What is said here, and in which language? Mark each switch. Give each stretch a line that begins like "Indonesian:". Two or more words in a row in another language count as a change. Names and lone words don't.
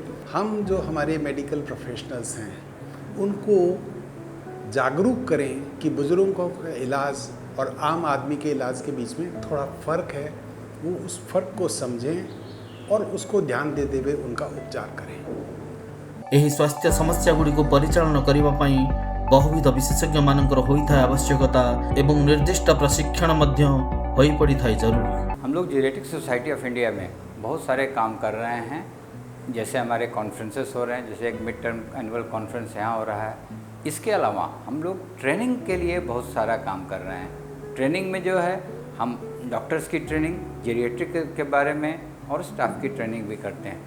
Hindi: हम जो हमारे
English: medical professionals
Hindi: हैं उनको जागरूक करें कि बुज़ुर्गों का इलाज और आम आदमी के इलाज के बीच में थोड़ा फ़र्क है, वो उस फ़र्क को समझें और उसको ध्यान देते हुए उनका उपचार करें।
Odia: ଏହି ସ୍ୱାସ୍ଥ୍ୟ ସମସ୍ୟାଗୁଡ଼ିକୁ ପରିଚାଳନା କରିବା ପାଇଁ ବହୁବିଧ ବିଶେଷଜ୍ଞମାନଙ୍କର ହୋଇଥାଏ ଆବଶ୍ୟକତା ଏବଂ ନିର୍ଦ୍ଦିଷ୍ଟ ପ୍ରଶିକ୍ଷଣ ମଧ୍ୟ ହୋଇପଡ଼ିଥାଏ ଜରୁରୀ।
Hindi: हम लोग जीरियाट्रिक सोसाइटी ऑफ इंडिया में बहुत सारे काम कर रहे हैं। जैसे हमारे कॉन्फ्रेंसेस हो रहे हैं, जैसे एक
English: mid term annual conference
Hindi: यहाँ हो रहा है। इसके अलावा हम लोग ट्रेनिंग के लिए बहुत सारा काम कर रहे हैं। ट्रेनिंग में जो है हम डॉक्टर्स की ट्रेनिंग जीरियाट्रिक के बारे में और स्टाफ की ट्रेनिंग भी करते हैं।